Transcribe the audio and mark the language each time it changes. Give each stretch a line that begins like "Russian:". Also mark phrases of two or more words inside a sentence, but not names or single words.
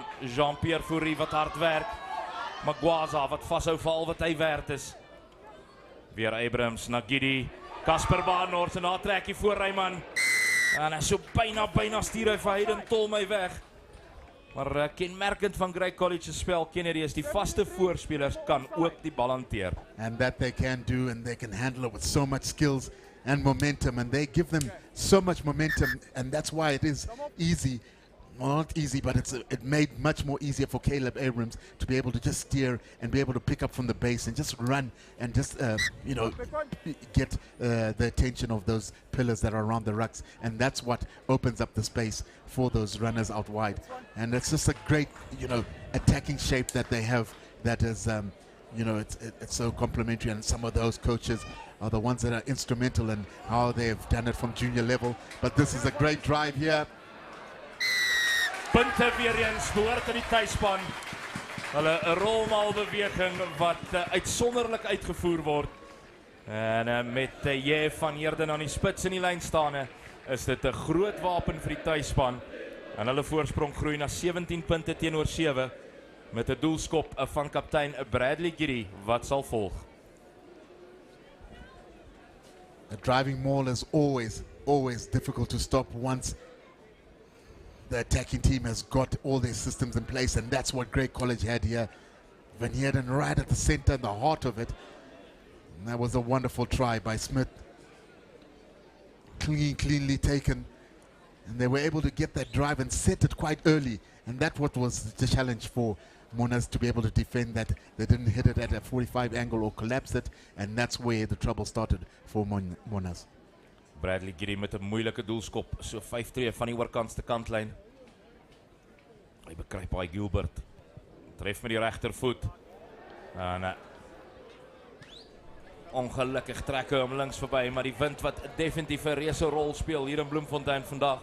Afrikaans: Jean-Pierre Fourie wat hard werk. Magwaza wat vashou vir al wat hy werd is. Weer Abrams na Gidi. Casper Barnard se natrekkie voor Reyman. En hy so byna stuur hy vir Hayden Tolmay weg. Maar kenmerkend van Grey College se spel, Kennedy, is die vaste voorspelers kan ook die bal hanteer.
English: And that they can do, and they can handle it with so much skills and momentum, and they give them so much momentum, and that's why it is easy. Well, not easy, but it made much more easier for Caleb Abrams to be able to just steer and be able to pick up from the base and just run and just, you know, get the attention of those pillars that are around the rucks. And that's what opens up the space for those runners out wide. And it's just a great, you know, attacking shape that they have that is, you know, it's so complimentary. And some of those coaches are the ones that are instrumental in how they've done it from junior level. But this is a great drive here.
Afrikaans: Punte weer eens behoort aan die tuisspan. Hulle 'n rolmaalbeweging wat uitsonderlik uitgevoer word. En met J van Heerden aan die spits in die lyn staande, is dit 'n groot wapen vir die tuisspan. En hulle voorsprong groei na 17 punte teenoor 7 met 'n doelskop van kaptein Bradley Giddy wat sal volg.
English: A driving maul is always difficult to stop once the attacking team has got all their systems in place, and that's what Grey College had here. Van Heerden right at the center and the heart of it. And that was a wonderful try by Smith. Cleanly taken. And they were able to get that drive and set it quite early. And that's what was the challenge for Monas, to be able to defend that. They didn't hit it at a 45 angle or collapse it. And that's where the trouble started for Monas.
Afrikaans: Bradley Giddy met 'n moeilike doelskop, so 5 tree van die oorkantste kantlyn. Hy bekruip by Gilbert. Tref met die regtervoet. En ongelukkig trek hy hom links verby, maar die wind wat definitief 'n reuse rol speel hier in Bloemfontein vandag.